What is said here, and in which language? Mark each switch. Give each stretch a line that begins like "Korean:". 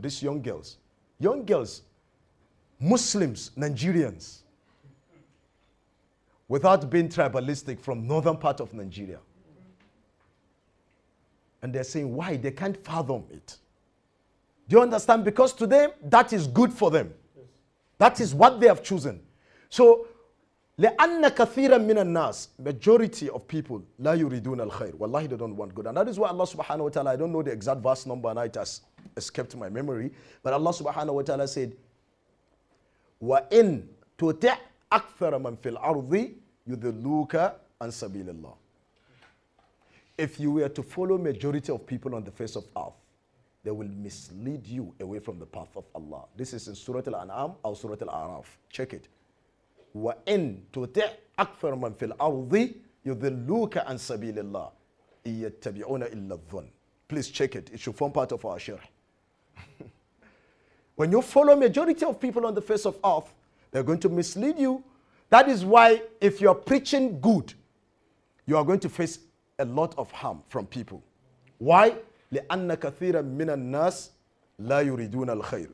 English: These young girls, Muslims, Nigerians, without being tribalistic, from northern part of Nigeria. And they're saying, why? They can't fathom it. Do you understand? Because to them, that is good for them. That is what they have chosen. So,
Arabic: لأن كثيرا من الناس,
English: majority of people,
Arabic: لا يريدون الخير.
English: Wallahi, they don't want good. And that is why Allah subhanahu wa ta'ala, I don't know the exact verse number and it has escaped my memory, but Allah subhanahu wa ta'ala said,
Arabic: وَإِن تُطِعْ أكثر من في الأرض يضلوك عن سبيل الله.
English: If you were to follow majority of people on the face of earth, they will mislead you away from the path of Allah. This is in Surah Al-An'am or Surah Al-A'raf. Check it.
Arabic: وَإِن تُطِعْ أَكْثَرَ مَنْ فِي الْأَرْضِ يُضِلُّوكَ عَنْ سَبِيلِ اللَّهِ إِن يَتَّبِعُونَ إِلَّا الظَّنَّ.
English: Please check it. It should form part of our sharh. When you follow majority of people on the face of earth, they're going to mislead you. That is why if you're preaching good, you are going to face a lot of harm from people. Why?
Arabic: لأن كثيرا من الناس لا يريدون الخير.